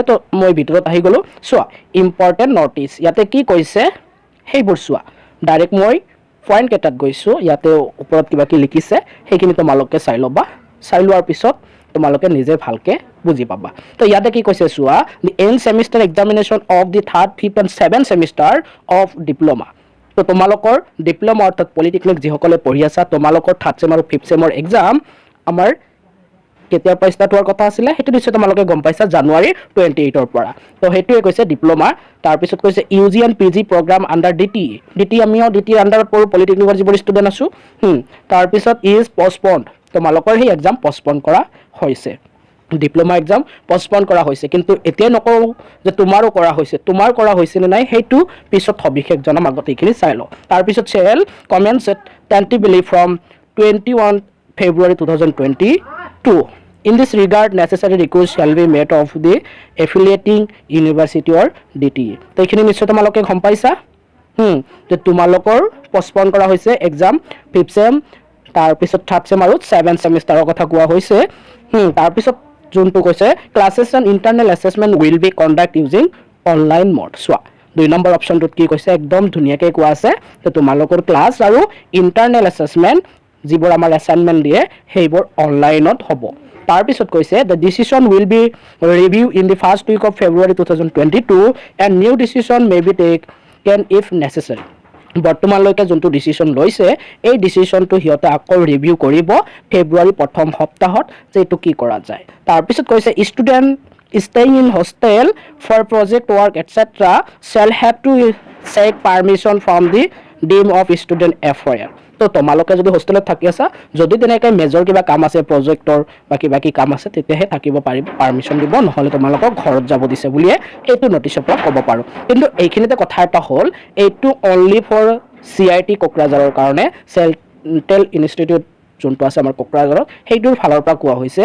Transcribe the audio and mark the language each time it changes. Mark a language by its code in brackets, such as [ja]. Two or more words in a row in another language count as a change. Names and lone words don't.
[as] তো মই ভিতৰত আহি গ'লোঁ, চোৱা [en] important notice [as] ইয়াতে কি কৈছে সেইবোৰ চোৱা। ডাইৰেক্ট মই পইণ্ট কেইটাত গৈছোঁ, ইয়াতে ওপৰত কিবা কি লিখিছে সেইখিনি তোমালোকে চাই ল'বা। চাই লোৱাৰ পিছত তোমালোকে নিজে ভালকে বুজি পাবা। তো ইয়াতে কি কৈছে চোৱা, [en] the end semester examination of the 3rd, 5th and 7th semester of diploma. [as] তো তোমালোকৰ ডিপ্ল'মা অৰ্থাৎ পলিটেকনিক যিসকলে পঢ়ি আছা তোমালোকৰ 3rd চেম আৰু 5th চেমৰ এক্সাম আমাৰ কেতিয়াৰ পৰা ষ্টাৰ্ট হোৱাৰ কথা আছিলে সেইটো নিশ্চয় তোমালোকে গম পাইছা, জানুৱাৰী 28ৰ পৰা। তো সেইটোৱে কৈছে ডিপ্ল'মা। তাৰপিছত কৈছে [en] UG and PG program under DT [as] আমিও DTৰ আণ্ডাৰত পঢ়োঁ, পলিটেকনিকৰ যিবোৰ ষ্টুডেণ্ট আছোঁ। তাৰপিছত [en] is postponed, [as] তোমালোকৰ সেই [en] exam postponed [as] কৰা হৈছে, [en] diploma exam postponed [as] কৰা হৈছে। কিন্তু এতিয়া নকওঁ যে তোমাৰো কৰা হৈছে, তোমাৰ কৰা হৈছে নে নাই সেইটো পিছত সবিশেষ জনাম, আগতে এইখিনি চাই লওঁ। [en] তাৰপিছত shall commence tentatively from 21 February 2022. In this regard, necessary request shall be made of the affiliating university or DTE. [as] তো এইখিনি নিশ্চয় তোমালোকে গম পাইছা যে তোমালোকৰ পষ্টপন্ড কৰা হৈছে এক্সাম 5th চেম, তাৰপিছত 3rd চেম আৰু 7th সেমিষ্টাৰৰ কথা কোৱা হৈছে। তাৰপিছত যোনটো কৈছে [en] classes and internal assessment will be conduct using online mode. [as] চোৱা 2 নম্বৰ অপশ্যনটোত কি কৈছে একদম ধুনীয়াকৈ কোৱা আছে যে তোমালোকৰ ক্লাছ আৰু [en] internal assessment [as] যিবোৰ আমাৰ এছাইনমেণ্ট দিয়ে সেইবোৰ অনলাইনত হ'ব। তাৰপিছত কৈছে [en] the decision will be review in the 1st week of February 2022 and new decision may be taken if necessary. [as] বৰ্তমানলৈকে যোনটো ডিচিশ্যন লৈছে এই ডিচিশ্যনটো সিহঁতে আকৌ ৰিভিউ কৰিব ফেব্ৰুৱাৰী প্ৰথম সপ্তাহত যে এইটো কি কৰা যায়। তাৰপিছত কৈছে [en] ষ্টুডেণ্ট staying in hostel for project work etc. shall have to seek permission from the dean of student affairs. [as] তো তোমালোকে যদি হোষ্টেলত থাকি আছা, যদি তেনেকৈ মেজৰ কিবা কাম আছে প্ৰজেক্টৰ বা কিবা কি কাম আছে তেতিয়াহে থাকিব পাৰিব, পাৰ্মিশ্যন দিব, নহ'লে তোমালোকক ঘৰত যাব দিছে বুলিয়ে এইটো নটিচৰ পৰা ক'ব পাৰোঁ। কিন্তু এইখিনিতে কথা এটা হ'ল এইটো [en] only for CIT [as] কোকৰাঝাৰৰ কাৰণে, [en] central institute [as] যোনটো আছে আমাৰ কোকৰাঝাৰত সেইটোৰ ফালৰ পৰা কোৱা হৈছে।